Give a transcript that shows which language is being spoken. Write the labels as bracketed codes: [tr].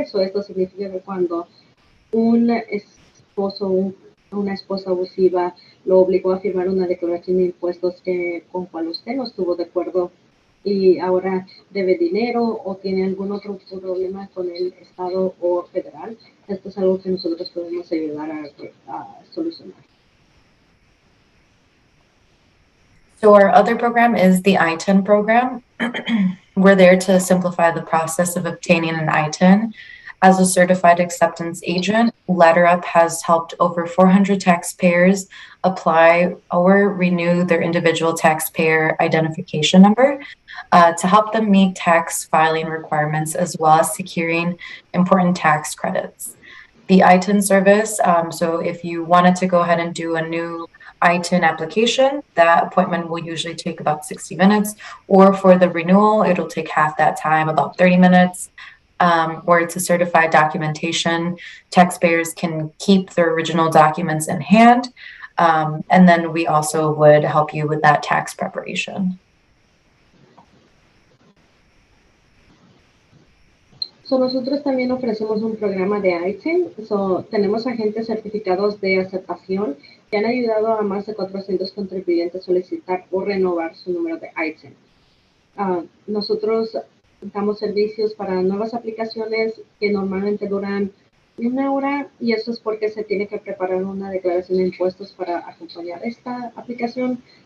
[es] Esto significa que cuando un esposo o una esposa abusiva lo obligó a firmar una declaración de impuestos con cual usted no estuvo de acuerdo y ahora debe dinero o tiene algún otro problema con el Estado o federal, esto es algo que nosotros podemos ayudar a solucionar. [en] So our other program is the ITIN program. We're there to simplify the process of obtaining an ITIN. As a certified acceptance agent, LetterUp has helped over 400 taxpayers apply or renew their individual taxpayer identification number to help them meet tax filing requirements as well as securing important tax credits. The ITIN service, so if you wanted to go ahead and do a new ITIN application, that appointment will usually take about 60 minutes, or for the renewal, it'll take half that time, about 30 minutes. Or it's a certified documentation. Taxpayers can keep their original documents in hand, and then we also would help you with that tax preparation. [es] So nosotros también ofrecemos un programa de ITIN. Tenemos agentes certificados de aceptación que han ayudado a más de 400 contribuyentes a solicitar o renovar su número de ITIN. Nosotros damos servicios para nuevas aplicaciones que normalmente duran 1 hora, y eso es porque se tiene que preparar una declaración de impuestos para acompañar esta aplicación.